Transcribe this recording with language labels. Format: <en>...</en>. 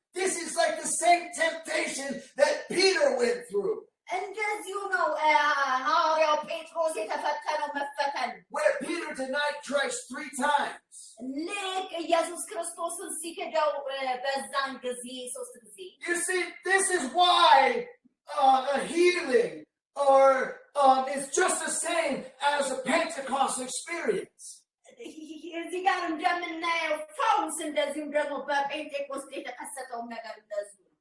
<en>This is like the same temptation that Peter went through.</en> <am>እንደዚሁ ነው ሐዋርያው ጴጥሮስ የተፈተነው መፈተን።</am> <en>Where Peter denied Christ 3 times.</en> <am>ልክ ኢየሱስ ክርስቶስን ሲክደው በዛን ጊዜ 3 ጊዜ።</am> <en>You see, this is why a healing or it's just the same as a Pentecost experience.</en> <am>እዚህ ጋር እንደምናየው ፈውስ እንደዚሁም ደግሞ በጴንጤቆስጤ የተከሰተው ነገር እንደዚሁ።</am>